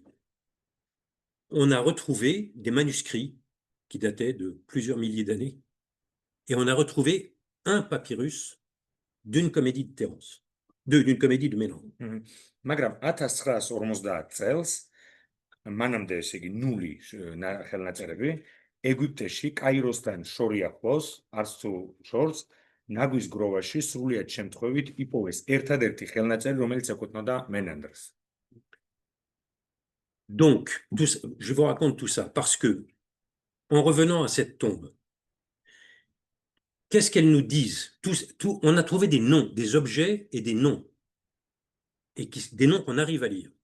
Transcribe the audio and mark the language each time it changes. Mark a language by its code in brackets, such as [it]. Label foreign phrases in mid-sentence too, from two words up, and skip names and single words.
[fr] On a retrouvé des manuscrits qui dataient de plusieurs milliers d'années, et on a retrouvé un papyrus d'une comédie de Terence, d'une comédie de Ménandre. [ka] მაგრამ 1950 წელს, მანამდე ესე იგი ნული ხელნაწერები, ეგვიპტეში, კაიროსთან შორიახლოს, არც თუ შორს, ნაგვის გროვაში სრულიად შემთხვევით იპოვეს ერთადერთი ხელნაწერი, რომელიც ეკუთვნოდა მენანდრს. [fr] Donc, je vous raconte tout ça parce que, en revenant à cette tombe, qu'est-ce qu'elles nous disent? On a trouvé des noms, des objets et des noms, et des noms qu'on arrive à lire.